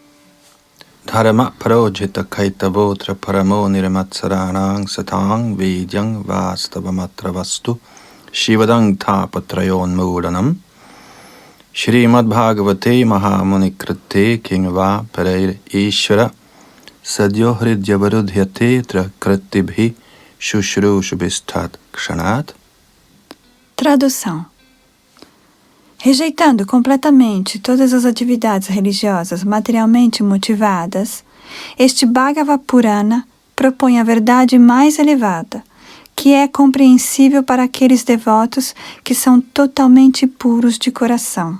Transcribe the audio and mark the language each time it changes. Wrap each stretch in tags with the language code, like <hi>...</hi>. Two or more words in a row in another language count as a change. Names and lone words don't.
<sa>धर्म परोजित कैतवोत्र परमो निर्मत्सराणां सतां विद्यं वास्तवमत्र वस्तु शिवदं तापत्रयों मूदनम् श्रीमद् भागवते महामुनिकृते किंव परैर् ईश्वर सद्यो हृद्यवरुध्यते त्रकृतिभि शुश्रूषभिस्तत् क्षणात्.</sa> <pt>Tradução. Rejeitando completamente todas as atividades religiosas materialmente motivadas, este Bhagavad Purana propõe a verdade mais elevada, que é compreensível para aqueles devotos que são totalmente puros de coração.</pt>